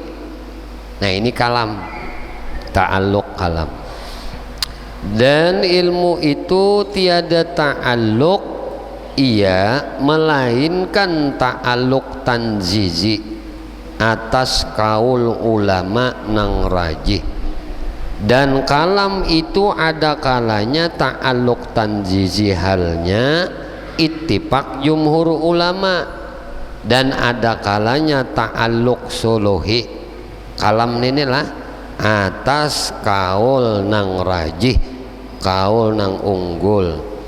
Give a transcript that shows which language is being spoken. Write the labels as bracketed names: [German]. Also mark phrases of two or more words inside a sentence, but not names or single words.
[Banjar] Nah ini kalam, [Arabic] تعلق كلام. [Malay] Dan ilmu itu tiada ta'alluq ia melainkan [Arabic] تعلق تنجيزي [Malay] atas kaul ulama nang rajih. Dan kalam itu ada kalanya [Arabic] تعلق تنجيزي [Malay] halnya [Arabic] اتفاق جمهور العلماء, [Malay] dan ada kalanya [Arabic] تعلق صلوحي. [Banjar] Kalam ini lah atas kaul nang rajih, kaul nang unggul.